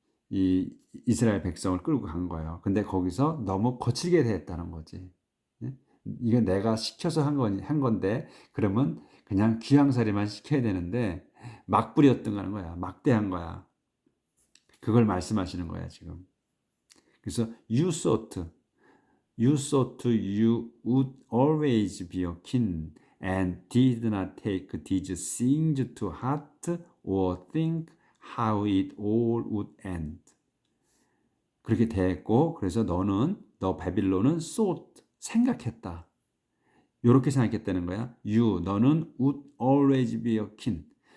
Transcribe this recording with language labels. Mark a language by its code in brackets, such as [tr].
[ko] 이 이스라엘 백성을 끌고 간 거예요. 근데 거기서 너무 거칠게 대했다는 거지. 이게 내가 시켜서 한 건데 그러면 그냥 귀양살이만 시켜야 되는데 막 부렸던 거야. 막대한 거야. 그걸 말씀하시는 거야 지금. 그래서 [en] you thought you would always be a king and did not take these things to heart or think how it all would end. [ko] 그렇게 됐고 그래서 너 바빌론은 생각했다. 이렇게 생각했다는 거야. 너는 [en] would always be a king.